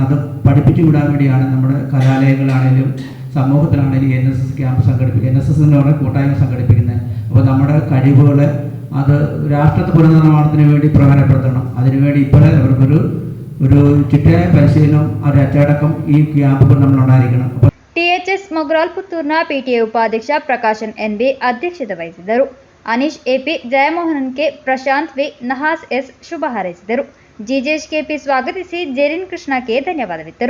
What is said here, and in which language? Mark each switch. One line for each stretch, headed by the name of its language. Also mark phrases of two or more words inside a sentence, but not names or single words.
Malayalam: അത് പഠിപ്പിച്ചു വിടാൻ വേണ്ടിയാണ് നമ്മുടെ കലാലയങ്ങളാണേലും സമൂഹത്തിലാണേലും NSS ക്യാമ്പ് സംഘടിപ്പിക്കുക, NSS എന്ന് പറഞ്ഞ കൂട്ടായ്മ സംഘടിപ്പിക്കുന്നത്. അപ്പോൾ നമ്മുടെ കഴിവുകൾ അത് രാഷ്ട്രത്തെ പുനർനിർമ്മാണത്തിന് വേണ്ടി പ്രയോജനപ്പെടുത്തണം. അതിനുവേണ്ടി ഇപ്പോഴേ അവർക്കൊരു ചിട്ടയായ പരിശീലനം, ഒരു അച്ചടക്കം ഈ ക്യാമ്പുകൾ നമ്മളുണ്ടായിരിക്കണം.
Kannada: THS ಮೊಗ್ರಾಲ್ ಪುತ್ತೂರ್ನ PTA ಉಪಾಧ್ಯಕ್ಷ ಪ್ರಕಾಶನ್ NB ಅಧ್ಯಕ್ಷತೆ ವಹಿಸಿದ್ದರು. ಅನೀಶ್ AP, ಜಯಮೋಹನ್ K, ಪ್ರಶಾಂತ್ V, ನಹಾಸ್ S ಶುಭ ಹಾರೈಸಿದರು. ಜಿಜೇಶ್ KP ಸ್ವಾಗತಿಸಿ ಜೆರಿನ್ ಕೃಷ್ಣ K ಧನ್ಯವಾದವಿತ್ತರು.